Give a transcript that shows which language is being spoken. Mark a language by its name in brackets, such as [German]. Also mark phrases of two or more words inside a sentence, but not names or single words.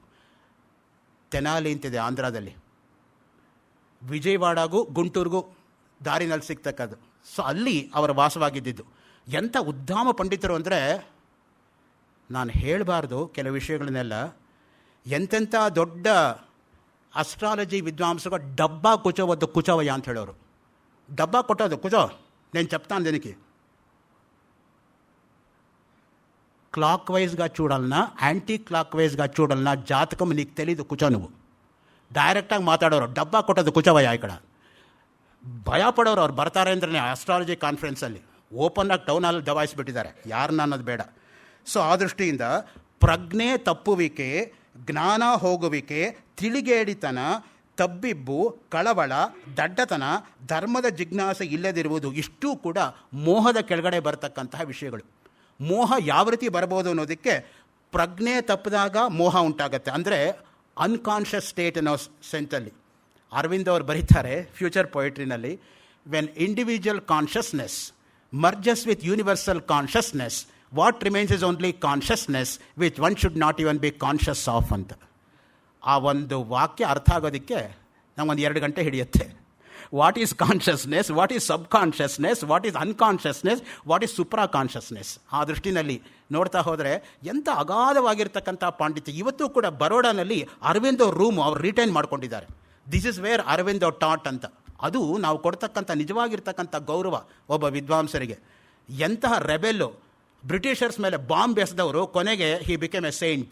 [Kannada] ತೆನಾಲಿ ಅಂತಿದೆ ಆಂಧ್ರದಲ್ಲಿ, ವಿಜಯವಾಡಗೂ ಗುಂಟೂರಿಗೂ ದಾರಿನಲ್ಲಿ ಸಿಗ್ತಕ್ಕದ್ದು. ಸೊ ಅಲ್ಲಿ ಅವರ ವಾಸವಾಗಿದ್ದಿದ್ದು. ಎಂಥ ಉದ್ದಾಮ ಪಂಡಿತರು ಅಂದರೆ, ನಾನು ಹೇಳಬಾರ್ದು ಕೆಲವು ವಿಷಯಗಳನ್ನೆಲ್ಲ. ಎಂತೆಂಥ ದೊಡ್ಡ ಅಸ್ಟ್ರಾಲಜಿ ವಿದ್ವಾಂಸಗ ಡಬ್ಬಾ ಕುಚವದ್ದು ಕುಚವಯ್ಯ ಅಂತ ಹೇಳೋರು. [Telugu] డబ్బా కొట్టదు కూర్చో, నేను చెప్తాను దీనికి. క్లాక్ వైజ్గా చూడాలన్నా [English] anti clockwise [Telugu] చూడాలన్నా జాతకం నీకు తెలీదు, కూర్చో నువ్వు. [Kannada] ಡೈರೆಕ್ಟಾಗಿ ಮಾತಾಡೋರು, ಡಬ್ಬಾ ಕೊಟ್ಟೋದು ಕುಚವಯ್ಯ. ಈ ಕಡೆ ಭಯಪಡೋರು ಅವ್ರು ಬರ್ತಾರೆ ಅಂದ್ರೆ [English] astrology conference [Kannada] ಓಪನ್ನಾಗಿ ಟೌನಲ್ಲಿ ದಬಾಯಿಸಿಬಿಟ್ಟಿದ್ದಾರೆ, ಯಾರನ್ನ ಅನ್ನೋದು ಬೇಡ. ಸೊ ಆ ದೃಷ್ಟಿಯಿಂದ ಪ್ರಜ್ಞೆ ತಪ್ಪುವಿಕೆ, ಜ್ಞಾನ ಹೋಗುವಿಕೆ, ತಿಳಿಗೇಡಿತನ, ತಬ್ಬಿಬ್ಬು, ಕಳವಳ, ದಡ್ಡತನ, ಧರ್ಮದ ಜಿಜ್ಞಾಸೆ ಇಲ್ಲದಿರುವುದು, ಇಷ್ಟೂ ಕೂಡ ಮೋಹದ ಕೆಳಗಡೆ ಬರತಕ್ಕಂತಹ ವಿಷಯಗಳು. ಮೋಹ ಯಾವ ರೀತಿ ಬರ್ಬೋದು ಅನ್ನೋದಕ್ಕೆ, ಪ್ರಜ್ಞೆ ತಪ್ಪಿದಾಗ ಮೋಹ ಉಂಟಾಗತ್ತೆ, ಅಂದರೆ [English] unconscious state [Kannada] ಅನ್ನೋ ಸೆನ್ಸಲ್ಲಿ. ಅರವಿಂದ್ ಅವರು ಬರೀತಾರೆ ಫ್ಯೂಚರ್ ಪೊಯಿಟ್ರಿನಲ್ಲಿ, [English] when individual consciousness merges with universal consciousness, what remains is only consciousness which one should not even be conscious of ಅಂತ. [Kannada] ಆ ಒಂದು ವಾಕ್ಯ ಅರ್ಥ ಆಗೋದಕ್ಕೆ ನಮಗೊಂದು 2 ಗಂಟೆ ಹಿಡಿಯುತ್ತೆ. [English] what is consciousness, what is sub consciousness, what is unconsciousness, what is supra consciousness. [Kannada] ಆ ದೃಷ್ಟಿನಲ್ಲಿ ನೋಡ್ತಾ ಹೋದರೆ ಎಂಥ ಅಗಾಧವಾಗಿರ್ತಕ್ಕಂಥ ಪಾಂಡಿತ್ಯ. ಇವತ್ತು ಕೂಡ ಬರೋಡಾನಲ್ಲಿ ಅರವಿಂದ್ ಅವ್ರ ರೂಮು ಅವ್ರು ರಿಟೈನ್ ಮಾಡ್ಕೊಂಡಿದ್ದಾರೆ. [English] this is where [Kannada] ಅರವಿಂದ್ ಅವ್ರ ಟಾಟ್ ಅಂತ. ಅದು ನಾವು ಕೊಡ್ತಕ್ಕಂಥ ನಿಜವಾಗಿರ್ತಕ್ಕಂಥ ಗೌರವ ಒಬ್ಬ ವಿದ್ವಾಂಸರಿಗೆ. ಎಂತಹ ರೆಬೆಲ್ಲು, ಬ್ರಿಟಿಷರ್ಸ್ ಮೇಲೆ ಬಾಂಬ್ ಎಸೆದವರು, ಕೊನೆಗೆ [English] he became a saint.